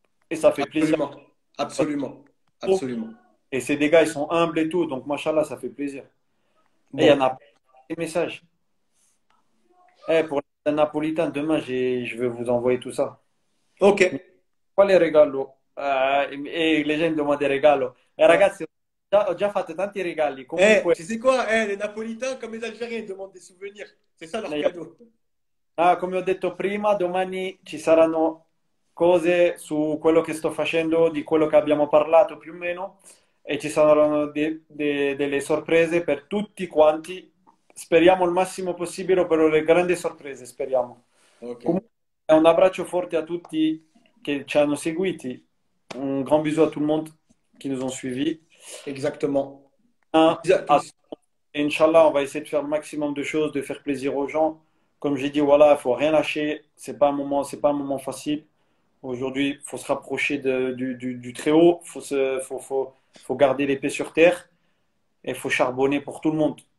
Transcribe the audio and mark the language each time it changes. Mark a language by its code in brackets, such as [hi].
[fr] Et ça fait plaisir. Absolument. Absolument. Absolument. Et c'est des gars, ils sont humbles et tout. Donc, machallah, ça fait plaisir. Et il y en Bon. a des messages. Pour les Napolitains, demain, je vais vous envoyer tout ça. Ok. [it] Quale regalo? E le gente demandano regalo. [fr] Ouais. [it] Ragazzi, ho già fatto tanti regali. Eh, Comunque, [fr] tu sais quoi? Les Napolitains, comme les Algériens, ils demandent des souvenirs. C'est ça leur cadeau. [it] come ho detto prima, domani ci saranno cose su quello che sto facendo, di quello che abbiamo parlato più o meno, e ci saranno delle sorprese per tutti quanti. Speriamo il massimo possibile per le grandi sorprese, speriamo. Ok. Comunque, un abbraccio forte a tutti che ci hanno seguiti. [fr] Un grand bisou à tout le monde qui nous ont suivis. Exactement. Un, Bisous à à tous. Et Inch'Allah, on va essayer de faire le maximum de choses, de faire plaisir aux gens. Comme j'ai dit, voilà, il faut rien lâcher. C'est pas un moment facile. Aujourd'hui, il faut se rapprocher du très haut. Faut garder l'épée sur terre et il faut charbonner pour tout le monde.